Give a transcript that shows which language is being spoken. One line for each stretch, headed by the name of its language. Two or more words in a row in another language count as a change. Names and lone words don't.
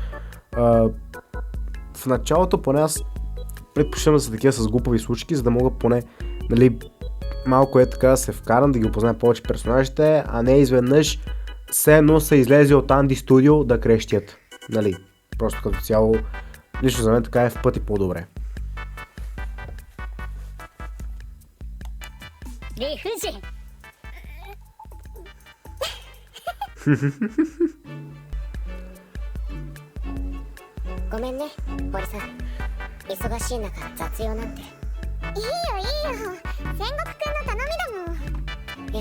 Bulgarian: В началото поне аз предпочитам да са такива с глупави случки, за да мога поне, нали, малко е така да се вкарам, да ги опозная повече персонажите, а не изведнъж все едно са излезли от Анди Студио да крещят. Нали, просто като цяло, лично за мен така е в пъти по-добре. Рифужи!
Japanese: ごめんね、堀さん。忙しい中、雑用なんて。いいよ戦国くんの頼みだもん。